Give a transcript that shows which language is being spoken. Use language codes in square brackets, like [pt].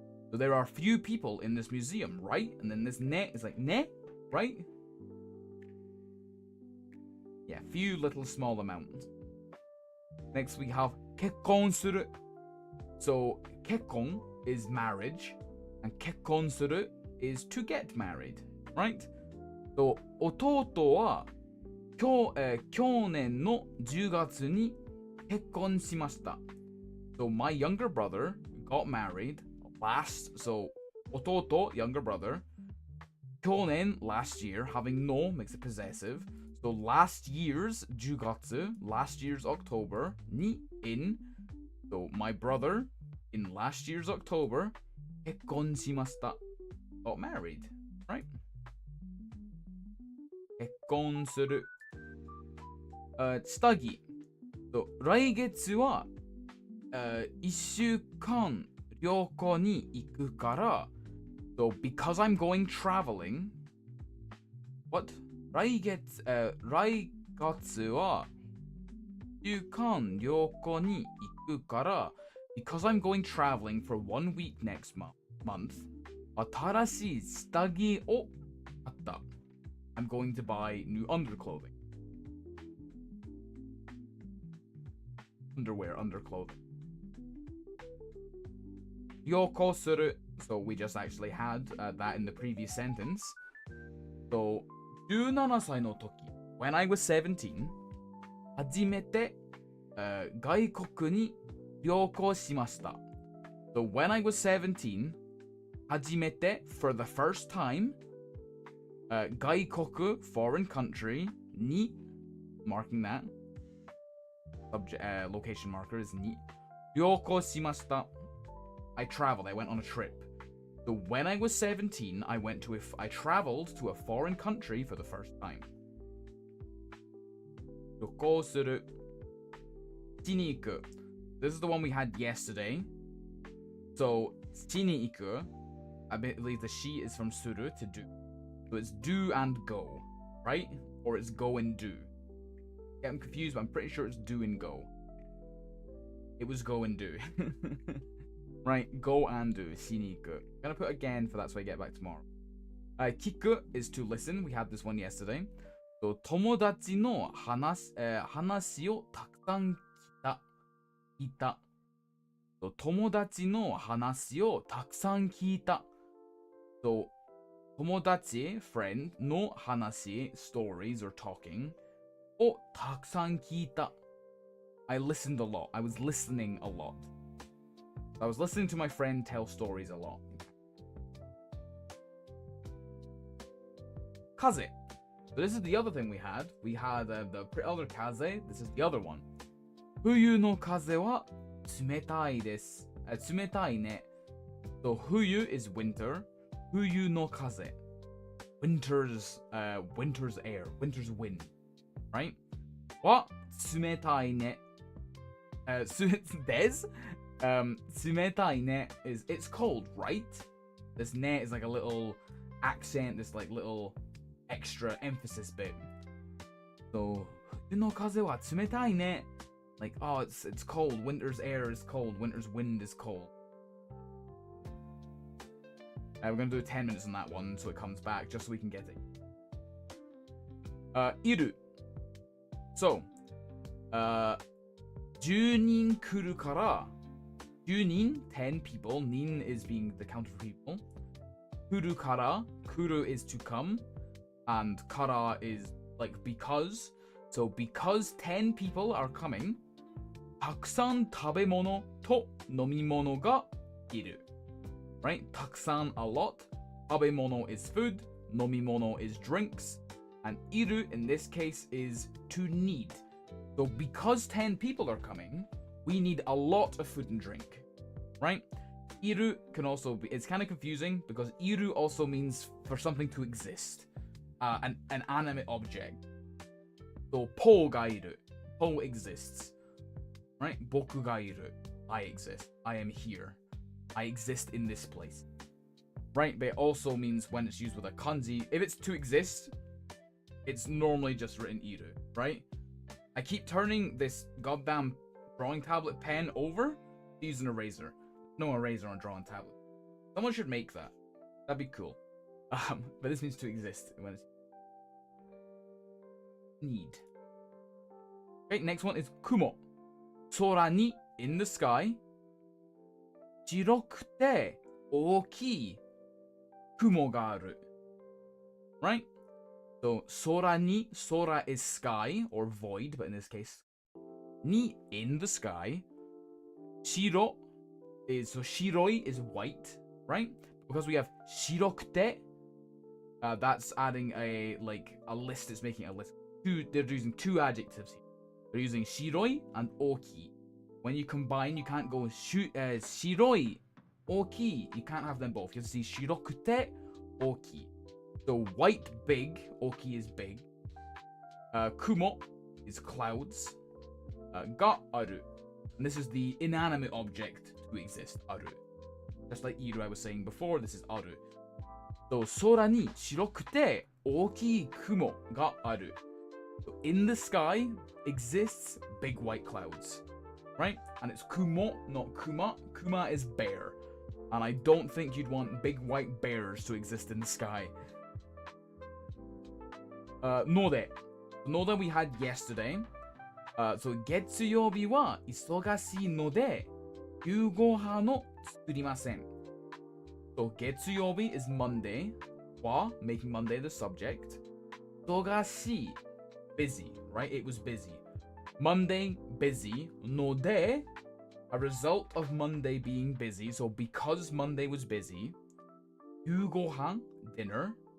[en] So there are few people in this museum, right? And then this ne is like ne, right? Yeah, few little small amounts. Next we have 結婚する. So 結婚 is marriage, and 結婚する is to get married, right? [ja] So 弟は去年の10月に結婚しました. [en] So my younger brother got married last. So 弟 younger brother. 去年 last year, having no makes it possessive. So last year's 10月 last year's October に in. So my brother in last year's October 結婚しました got married, right? [ja] 結婚する下着 So 来月は1週間旅行に行くから。 [en] So, because I'm going traveling. What? [ja] 来月は週間旅行に行くから。 [en] Because I'm going traveling for 1 week next month. [ja] 新しい下着を買った。 [en] I'm going to buy new underclothing. Underwear, underclothing. [ja] 旅行する. [en] So we just actually had that in the previous sentence. [ja] So, 17歳の時, [en] when I was 17, [ja] 初めて、外国に旅行しました. [en] So when I was 17, 初めて for the first time, 外国 foreign country に marking that subject location marker is に旅行しました. I traveled. I went on a trip. So when I was 17, I traveled to a foreign country for the first time. [ja] 旅行する.しに行く. [en] This is the one we had yesterday. [ja] So しに行く. [en] I believe the she is from suru to do. So it's do and go, right? Or it's go and do. Yeah, I'm confused, but I'm pretty sure it's do and go. It was go and do. Right, go and do. しに行く. I'm gonna put again for that so I get back tomorrow. 聞く is to listen. We had this one yesterday. [ja] So 友達の話をたくさん聞いた. So 友達の話をたくさん聞いた. [en] So 友達 friend の話 stories or talking をたくさん聞いた. I listened a lot. I was listening a lot. I was listening to my friend tell stories a lot. [ja] 風. [en] So this is the other thing we had. We had the other 風.This is the other one. [ja] 冬の風は冷たいです。冷たいね. [en] So 冬 is winter. 冬の風.Winter's air. Winter's wind. Right? [ja] は冷たいね. [en] Des? 冷たいね is it's cold, right? This ne is like a little accent, this like little extra emphasis bit. [ja] So 冬の風は冷たいね. [en] Like, oh, it's cold. Winter's air is cold. Winter's wind is cold. We're going to do 10 minutes on that one so it comes back, just so we can get it. [ja] いる. [en] So, 10人来るから、10人, 10 people. 人 is being the count of people. 来るから, 来る is to come. And から is like because. So, because 10 people are coming, [ja] たくさん食べ物と飲み物がいる. [en] Right? たくさん a lot. 食べ物 is food. 飲み物 is drinks. And いる in this case is to need. So because 10 people are coming, we need a lot of food and drink. Right? いる can also be, it's kind of confusing because いる also means for something to exist. An animate object. So [ja] ポがいる. [en] Po exists. Right? [ja] 僕がいる. [en] I exist. I am here. I exist in this place. Right? But it also means when it's used with a kanji, if it's to exist, it's normally just written iru, right? I keep turning this goddamn drawing tablet pen over to use an eraser. No eraser on a drawing tablet. Someone should make that. That'd be cool. But this means to exist when it's need. Okay, next one is kumo. 空に in the sky. [ja] 白くて大きい雲がある. [en] Right? So, 空に sora is sky or void, but in this case, に in the sky. 白 is, so 白い is white, right? Because we have 白くて, that's adding a list, it's making a list. They're using two adjectives here. They're using 白い and 大きい. When you combine, you can't go 白い 大きい. You can't have them both. You have to see 白くて大きい. So white big, 大きい is big. 雲 is clouds. がある. And this is the inanimate object to exist, ある. Just like iru I was saying before, this is aru. [ja] So 空に白くて大きい雲がある. [en] So in the sky exists big white clouds, right? And it's kumo, not kuma. Kuma is bear. And I don't think you'd want big white bears to exist in the sky. Node. Node we had yesterday. [ja] So 月曜日は忙しいので夕ご飯を作りません. [en] So 月曜日 is Monday. Wa, making Monday the subject. 忙しい busy, right? It was busy. Monday, busy. No de, a result of Monday being busy. So because Monday was busy, 夕ご飯 dinner.